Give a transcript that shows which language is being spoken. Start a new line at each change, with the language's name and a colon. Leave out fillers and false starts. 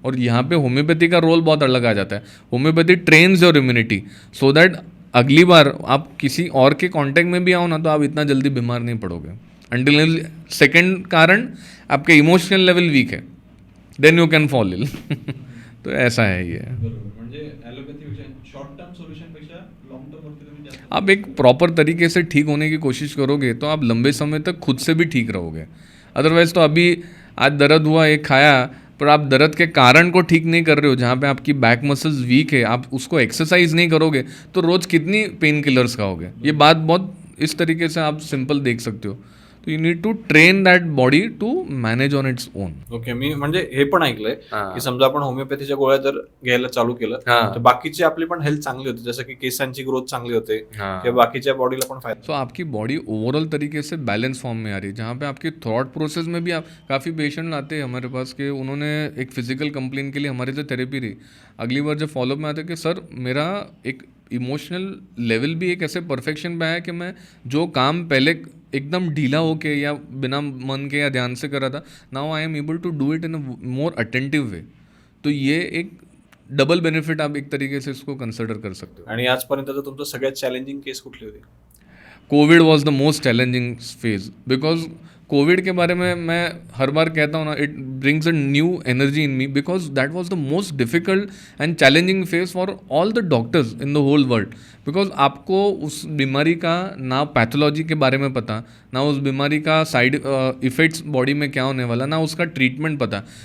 Hindi: और यहाँ पे होम्योपैथी का रोल बहुत अलग आ जाता है।
English: homeopathy trains your immunity so that
Hindi: अगली बार आप किसी और के कांटेक्ट में भी आओ ना, तो आप इतना जल्दी बीमार नहीं पड़ोगे। अंटिल सेकंड कारण आपके इमोशनल लेवल वीक है,
English: Then you can fall ill.
Hindi: तो ऐसा है ये।
Marathi: म्हणजे ॲलोपॅथीपेक्षा शॉर्ट टर्म सोल्युशनपेक्षा लॉंग टर्म वरती तुम्ही जास्त
Hindi: आप एक प्रॉपर तरीके से ठीक होने की कोशिश करोगे तो आप लंबे समय तक खुद से भी ठीक रहोगे। अदरवाइज तो अभी आज दर्द हुआ, एक खाया, पर आप दर्द के कारण को ठीक नहीं कर रहे हो, जहाँ पे आपकी बैक मसल्स वीक है, आप उसको एक्सरसाइज नहीं करोगे तो रोज़ कितनी पेन किलर्स खाओगे। ये बात बहुत इस तरीके से आप सिंपल देख सकते हो।
English: तो you need to train that body to manage on its own.
Marathi: Okay, मी म्हणजे हे पण ऐकलंय हां. की समजा आपण होमिओपॅथीच्या गोळ्या जर घ्यायला चालू केलं हां. तर बाकीची आपली पण हेल्थ चांगली होते, जसं की केसांची ग्रोथ चांगली होते हाँ. किंवा बाकीच्या बॉडीला पण फायदा.
Hindi: सो आपकी बॉडी ओवरऑल तरीके से बैलेंस फॉर्म में आ रही है, जहाँ पे आपके थॉट प्रोसेस में भी आप काफ़ी पेशेंट आते हैं हमारे पास कि उन्होंने एक फिजिकल कंप्लेन के लिए हमारे से थेरेपी रही, अगली बार जब फॉलोअप में आते कि सर मेरा एक इमोशनल लेवल भी एक ऐसे परफेक्शन पे आया कि मैं जो काम पहले एकदम ढीला होके या बिना मन के या ध्यान से कर रहा था,
English: Now I am able to do it in a more attentive way.
Hindi: तो ये एक डबल बेनिफिट आप एक तरीके से इसको कंसिडर कर सकते हो।
Marathi: आणि आजपर्यंत तुमचं सगळ्यात चॅलेंजिंग केस कुठली होती?
English: Covid was the most challenging phase, because
Hindi: Covid के बारे में मैं हर बार कहता हूँ ना,
English: It brings a new energy in me, because that was the most difficult and challenging phase for all the doctors in the whole world.
Hindi: Because आपको उस बीमारी का ना पैथोलॉजी के बारे में पता, ना उस बीमारी का साइड इफ़ेक्ट्स बॉडी में क्या होने वाला, ना उसका ट्रीटमेंट पता।